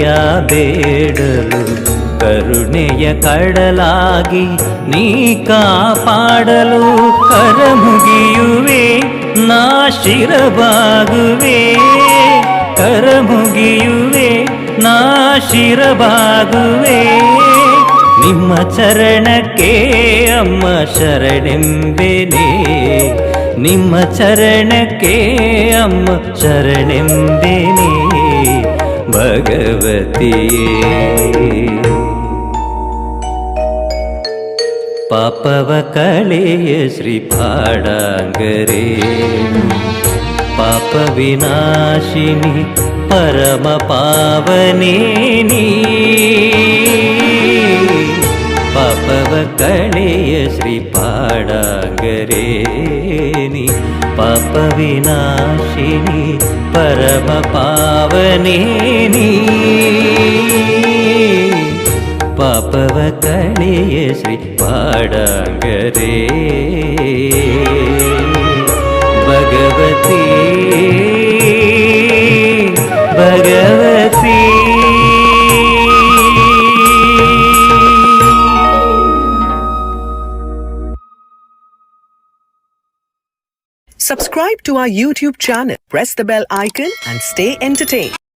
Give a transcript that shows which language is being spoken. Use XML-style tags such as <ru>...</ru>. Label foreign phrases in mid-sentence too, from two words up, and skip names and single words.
<kn>ಬೇಡಲು ಕರುಣೆಯ ಕಡಲಾಗಿ ನೀ ಕಾಪಾಡಲು ಕರ ಮುಗಿಯುವೆ ನಾ ಶಿರಬಾಗುವೆ ಕರ ಮುಗಿಯುವೆ ನಾ ಶಿರಬಾಗುವೆ ನಿಮ್ಮ ಚರಣಕ್ಕೆ ಅಮ್ಮ ಶರಣೆಂಬೆನೆ ನಿಮ್ಮ ಚರಣಕ್ಕೆ ಅಮ್ಮ ಶರಣೆಂಬೆನೆ ಭಗವತಿಯೇ ಪಾಪವ ಕಳೆಯ ಶ್ರೀ ಪಾಡಾಂಗರೇ ಪಾಪ ವಿನಾಶಿನಿ ಪರಮ ಪಾವನೇನಿ ಪಾಪವ ಕಳೆಯ ಶ್ರೀ ಪಾಡಾಂಗರೇನಿ ಪಾಪ ವಿನಾಶಿನಿ ಪರಮ ಪಾವನೇನಿ ಪಾಪವ ಕಳೆಯ ಶ್ರೀ ಪಾಡಾಂಗರೇ ಭಗವತಿ ಭಗವತಿ</kn> <en>Subscribe to our YouTube channel, press the bell icon and stay entertained.</en>